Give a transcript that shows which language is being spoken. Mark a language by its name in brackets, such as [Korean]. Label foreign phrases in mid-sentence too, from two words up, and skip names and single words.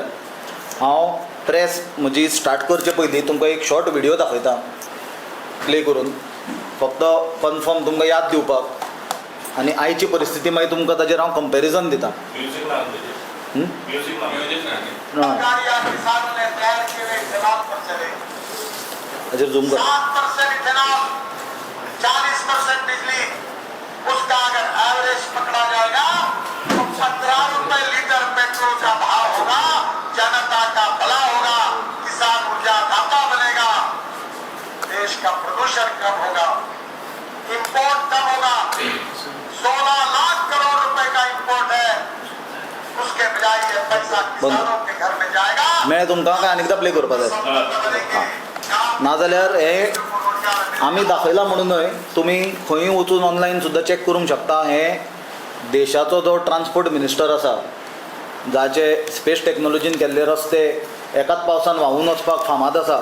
[Konkani] हांव प्रेस म्हजी स्टार्ट करचे पयलीं तुमकां एक [English] short video [Konkani] दाखयता प्ले करून, फक्त कन्फर्म तुमकां याद दिवपाक, आनी आयची परिस्थिती मागीर तुमकां ताजेर हांव कंपॅरिजन दिता. हाजेर झूम कर. [Hindi] 40% बिजली, उसका अगर एवरेज पकड़ा जाएगा तो 15 रुपए लीटर पेट्रोल का भाव होगा. जनता का भला होगा, किसान ऊर्जा दाता बनेगा, देश का प्रदूषण कम होगा, इंपोर्ट कम होगा. 16 लाख करोड़ रुपए का इंपोर्ट है, उसके बजाय ये पैसा किसानों के घर में जाएगा. [Konkani] मैं तुमकां काय आनीकदा प्ले करपाक जाय नाजाल्यार हे आमी दाखयला म्हणूनय तुमी खंय वचून ऑनलायन सुद्दां चॅक करूंक शकता. हे देशाचो जो [English] transport minister [Konkani] आसा, जाचे स्पेस टॅक्नॉलॉजीन केल्ले रस्ते एकाच पावसान व्हांवून वचपाक फामाद आसा.